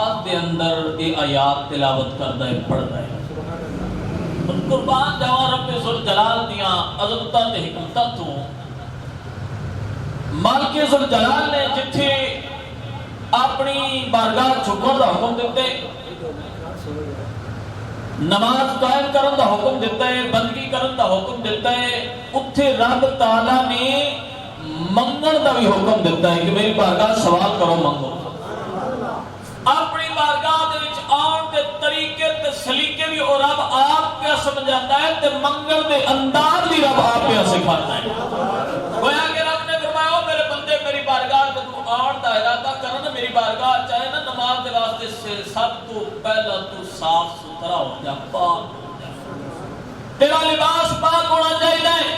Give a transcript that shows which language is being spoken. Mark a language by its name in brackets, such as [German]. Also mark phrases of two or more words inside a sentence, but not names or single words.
[Punjabi] دے اندر [Urdu] یہ آیات تلاوت کرتا ہے پڑھتا ہے [Punjabi] قربان جاواں رب ذوالجلال دیاں عظمتاں تے حکمتاں تو مالک ذوالجلال نے جتھے اپنی بارگاہ جھکن دا حکم دیتا ہے، نماز قائم کرن دا حکم دیتا ہے، بندگی کرن دا حکم دیتا ہے، اتھے رب تعالیٰ نے منگن دا بھی حکم دیتا ہے کہ میری بارگاہ سوال کرو منگو۔ اپنی بارگاہ دے وچ آن دے طریقے تے سلیقے بھی اور رب آپ پہ سمجھاتا ہے تے منگن دے انداز بھی رب آپ پہ سکھاتا ہے۔ [Urdu] گویا کہ رب نے فرمایا میرے بندے میری بارگاہ میں [Punjabi] تو آن دا ارادہ کرنا، میری بارگاہ چاہے نا نماز دے واسطے سے سب تو پہلا تو صاف ستھرا ہو جا، پاک ہو جا، تیرا لباس پاک ہونا چاہیے۔